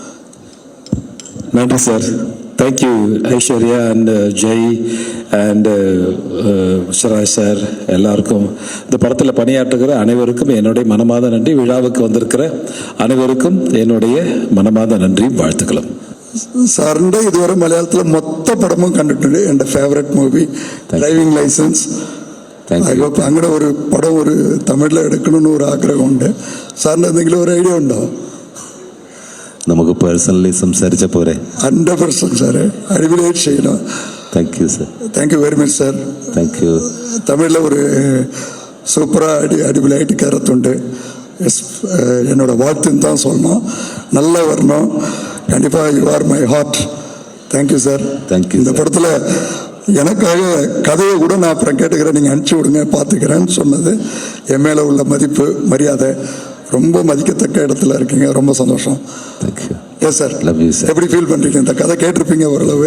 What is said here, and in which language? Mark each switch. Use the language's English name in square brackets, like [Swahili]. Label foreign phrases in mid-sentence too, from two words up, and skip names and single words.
[Tamil] நன்றி சார். [English] thank you [Tamil] ஐஸ்வர்யா அண்ட் ஜெய் அண்ட் சுராஜ் சார் எல்லாருக்கும். இந்த படத்தில் பணியாற்றுகிற அனைவருக்கும் என்னுடைய மனமார்ந்த நன்றி. விழாவுக்கு வந்திருக்கிற அனைவருக்கும் என்னுடைய மனமார்ந்த நன்றி, வாழ்த்துக்களும். [Malayalam] സാറിൻ്റെ ഇതുവരെ മലയാളത്തിലെ മൊത്ത പടമും കണ്ടിട്ടുണ്ട്. എൻ്റെ [English] favourite movie [Malayalam] ഡ്രൈവിംഗ് ലൈസൻസ്. അങ്ങനെ ഒരു പടം ഒരു തമിഴിൽ എടുക്കണമെന്ന് ഒരു ആഗ്രഹമുണ്ട്. സാറിന് എന്തെങ്കിലും ഒരു ഐഡിയ ഉണ്ടോ? നമുക്ക് പേഴ്സണലി സംസാരിച്ച പോരെ? 100% സാറ് അടിപൊളിയായിട്ട് ചെയ്യണം. [English] thank you sir. thank you very much sir. thank you. [Malayalam] തമിഴിലെ ഒരു സൂപ്പറാக അടിപൊളിയായിട്ട് കയറത്തുണ്ട്. [Tamil] என்னோட வாழ்த்துன்னு தான் சொல்லணும். நல்லா வரணும். கண்டிப்பாக [English] you are my heart. thank you sir. thank you. [Tamil] இந்த படத்தில் எனக்காக கதையை கூட நான் அப்புறம் கேட்டுக்கிறேன், நீங்கள் அனுப்பிச்சி விடுங்க, பார்த்துக்கிறேன்னு சொன்னது என் மேலே உள்ள மதிப்பு மரியாதை ரொம்ப மதிக்கத்தக்க இடத்துல இருக்கீங்க. ரொம்ப சந்தோஷம். [English] thank you. yes sir. love you sir. [Tamil] எப்படி ஃபீல் பண்ணுறீங்க? இந்த கதை கேட்டிருப்பீங்க ஓரளவு.